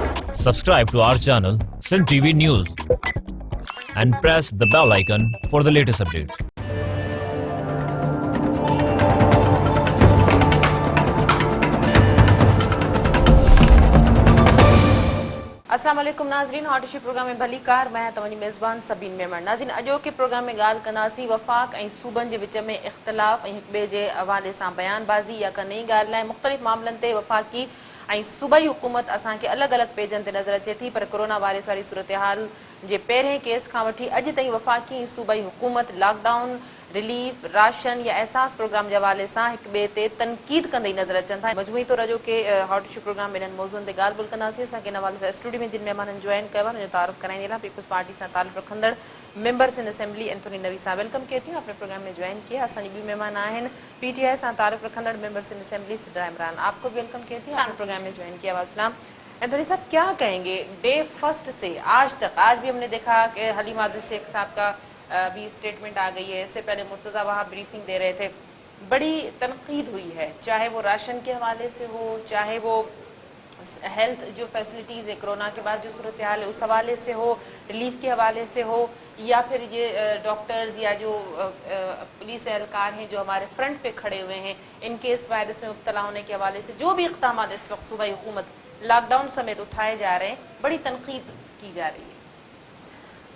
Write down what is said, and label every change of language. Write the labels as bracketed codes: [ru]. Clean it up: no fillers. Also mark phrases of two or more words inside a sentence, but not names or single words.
[en] Subscribe to our channel, Sin TV News, and press the bell icon for the latest updates. [sd] अस्सलाम वालेकुम नाज़रीन, हॉट इशू प्रोग्राम में भली कार मैं तव्हांजी मेज़बान सबीन मेमण। नाज़रीन, अॼो के प्रोग्राम में ॻाल्हि कंदासीं वफ़ाक़ ऐं सूबनि जे विच में इख़्तिलाफ़ ऐं हिक ॿिए जे हवाले सां बयानबाज़ी या का नई ॻाल्हि लाइ मुख़्तलिफ़ मामलनि ते वफ़ाक़ी ऐं सूबाई हुकूमत असांखे अलॻि अलॻि पेजनि ते नज़र अचे थी। पर कोरोना वायरस वारी सूरत हाल जे पहिरें केस खां वठी अॼु ताईं वफ़ाक़ी ऐं सूबाई हुकूमत लॉकडाउन, रिलीफ, राशन या एहसास प्रोग्राम जे हवाले सां हिक ॿिए ते तनक़ीद कंदे नज़र अचनि था। मजमूई तौर अॼो के हॉट इशू प्रोग्राम में इन्हनि मौज़ूअनि ते ॻाल्हि ॿोल कंदासीं। असांखे इन हवाले सां स्टूडियो में जिन महिमाननि जॉइन कयो आहे उनजो तारुफ़ कराईंदे लाइ पीपल्स पार्टी सां ताल्लुक़ रखंदड़ [en] members in assembly [sd] एंथोनी नवी साहब [ur] ویلکم کیے تھی اپنے پروگرام میں جوائن کیا. [sd] असांजी ॿी महिमान आहिनि PTI सां ताल्लुक़ रखंदड़ [en] members in assembly [sd] सिद्रा इमरान, [ur] آپ کو بھی ویلکم کیے تھی اپنے پروگرام میں جوائن کیا. وسلام انتھونی صاحب، کیا کہیں گے [en] day first [ur] سے آج تک? آج بھی ہم نے دیکھا کہ حلیمہ عبدل شیخ صاحب کا بھی اسٹیٹمنٹ آ گئی ہے، اس سے پہلے مرتضیٰ وہاں بریفنگ دے رہے تھے، بڑی تنقید ہوئی ہے، چاہے وہ راشن کے حوالے سے ہو، چاہے وہ ہیلتھ جو فیسلیٹیز ہے کورونا کے بعد جو صورت حال ہے اس حوالے سے ہو، ریلیف کے حوالے سے ہو، یا پھر یہ ڈاکٹرز یا جو پولیس اہلکار ہیں جو ہمارے فرنٹ پہ کھڑے ہوئے ہیں ان کے اس وائرس میں مبتلا ہونے کے حوالے سے جو بھی اقدام اس وقت صوبائی حکومت لاک ڈاؤن سمیت اٹھائے جا رہے ہیں، بڑی تنقید کی جا رہی ہے.